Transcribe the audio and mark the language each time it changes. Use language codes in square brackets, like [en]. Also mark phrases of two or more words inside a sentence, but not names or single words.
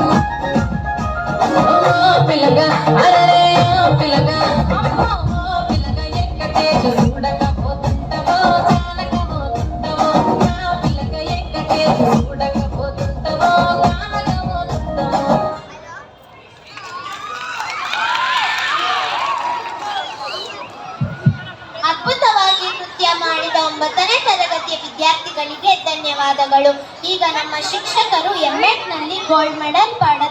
[te] ఓ పిల్లగా అరే ఓ పిల్లగా అమ్మో ఓ పిల్లగా ఎక్కటేసి చూడకపోతుంటావో కానకపోతుంటావో నా పిల్లగా ఎక్కటేసి చూడకపోతుంటావో కానకపోతుంటావో [kn] ಅದ್ಭುತವಾಗಿ ನೃತ್ಯ ಮಾಡಿದ 9ನೇ ತರಗತಿಯ ವಿದ್ಯಾರ್ಥಿಗಳಿಗೆ ಧನ್ಯವಾದಗಳು. ಈಗ ನಮ್ಮ ಶಿಕ್ಷಕರು ಎಂಎಡ್ನಲ್ಲಿ [en] gold medal [kn] ಪಡೆದ